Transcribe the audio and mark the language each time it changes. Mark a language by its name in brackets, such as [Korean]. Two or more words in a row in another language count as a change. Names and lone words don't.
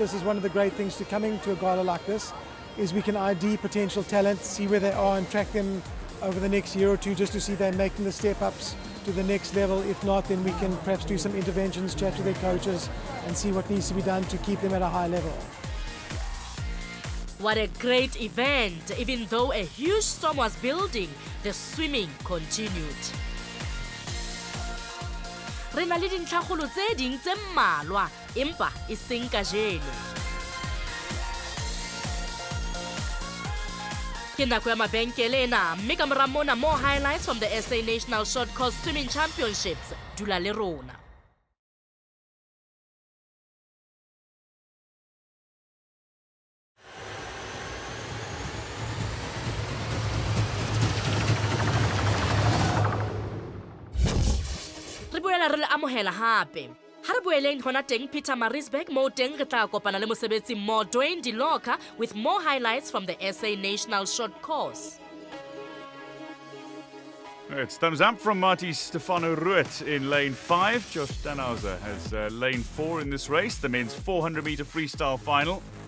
[English] This is one of the great things to coming to a gala like this, is we can ID potential talent, see where they are and track them over the next year or two just to see they're making the step ups to the next level. If not, then we can perhaps do some interventions, chat to their coaches and see what needs to be done to keep them at a high level. What a great event! Even though a huge storm was building, the swimming continued. [Southern Sotho] Re na le dintlhakgolo tse ding tse mmalwa, empa e seng kajeno. Ke nako ya mabenkele ena, mme ka mora mona [English] more highlights from the SA National Short Course Swimming Championships. [Southern Sotho] Dula le rona. Re boela re le amohela hape. Ha re boeleng hona teng Pietermaritzburg moo teng re tla kopana le mosebetsi mo Dwayne Diloka [English] with more highlights from the SA National Short Course. It's thumbs up from Marty Stefano Ruet in lane 5. Josh Danhauser has lane 4 in this race, the men's 400-meter freestyle final.